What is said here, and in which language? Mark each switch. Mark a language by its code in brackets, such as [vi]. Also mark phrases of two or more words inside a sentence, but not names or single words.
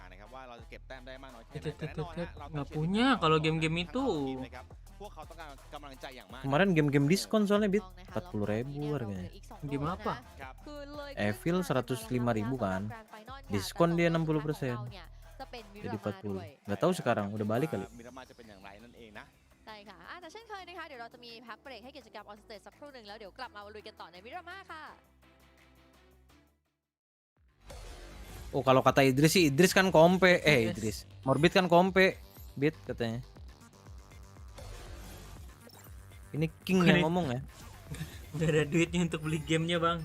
[id] Nggak punya kalau game-game itu. Kemarin game-game diskon soalnya bit 40.000 harganya. Game apa? Evil 105.000 kan. Diskon dia 60%. Jadi 40. Nggak tahu sekarang udah balik kali. [th] ใช่ค่ะแต่เช่นเคยนะคะเดี๋ยวเราจะมีพักเบรกให้กิจกรรมออนสเตจสักครู่หนึ่งแล้วเดี๋ยวกลับมาลุยกันต่อในมิรามาค่ะ [id] Oh kalau kata Idris sih, Idris kan kompe. Idris. Morbid kan kompe. Bit katanya. Ini King yang ngomong ya. Gak ada duitnya untuk beli gamenya bang.